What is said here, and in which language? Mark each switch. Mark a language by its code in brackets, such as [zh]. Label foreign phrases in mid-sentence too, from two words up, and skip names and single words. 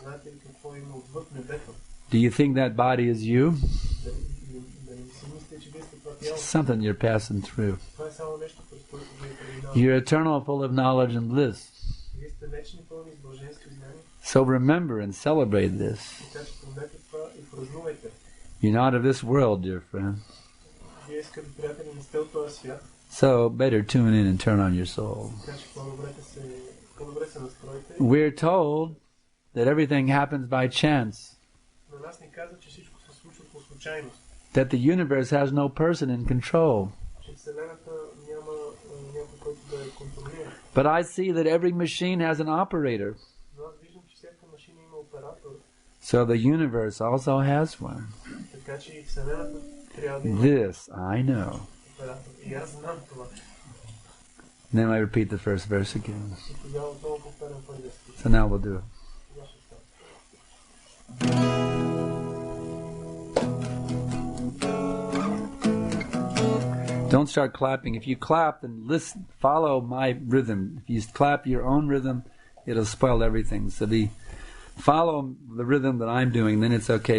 [en] Do you think that body is you? It's something you're passing through. You're eternal, full of knowledge and bliss. So remember and celebrate this. [bg] Така че помнете това и празнувайте. [en] You're not of this world, dear friend. [bg] Вие, скъпи приятели, не сте от този свят. [en] So better tune in and turn on your soul. [bg] Така че по-добре се настройте. [en] We're told that everything happens by chance. [bg] На нас ни казва, че всичко се случва по случайност. [en] That the universe has no person in control. [bg] Че Вселената няма някой, който да я контролира. [en] But I see that every machine has an operator. [bg] Но аз виждам, че всяка машина има оператор. [en] So the universe also has one. [bg] Така че и Вселената трябва да има [en] This I know. [bg] оператор. И аз знам това. [en] Then I repeat the first verse again. [bg] И тогава отново повтарям първия стих. [en] So now we'll do it. [bg] Сега ще стане. [en] Don't start clapping. If you clap, then listen, follow my rhythm. If you clap your own rhythm, it'll spoil everything. So follow the rhythm that I'm doing, then it's okay.